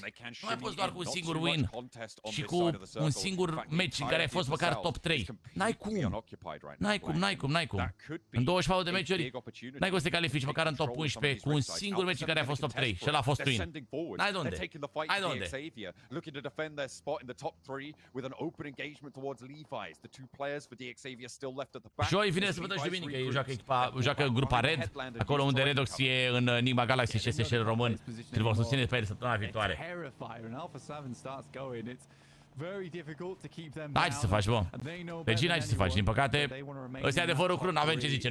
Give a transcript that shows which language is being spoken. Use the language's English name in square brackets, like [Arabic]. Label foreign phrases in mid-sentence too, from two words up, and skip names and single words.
[Romanian] Nu mai poți doar cu un singur win și cu un singur match în care ai fost măcar top 3. N-ai cum. N-ai cum. În 24 de meciuri, n-ai cum să te califici măcar în top 11 cu un singur match în care ai fost top 3 și ăla a fost win. N-ai de unde. Ai de unde. [English] Looking to defend their spot in the top 3 with an open engagement towards Levi's. The two players for DXavier still left at the back. [Romanian] Joi, vine sâmbătă și duminică, ei joacă grupa Red, acolo unde Redox e în Enigma Galaxy și SSL român. Îl vom susține pe el săptămâna viitoare. N-ai ce să faci, bă. Deci n-ai ce să faci, din păcate. Ăsta e adevărul cru, n-avem ce zice.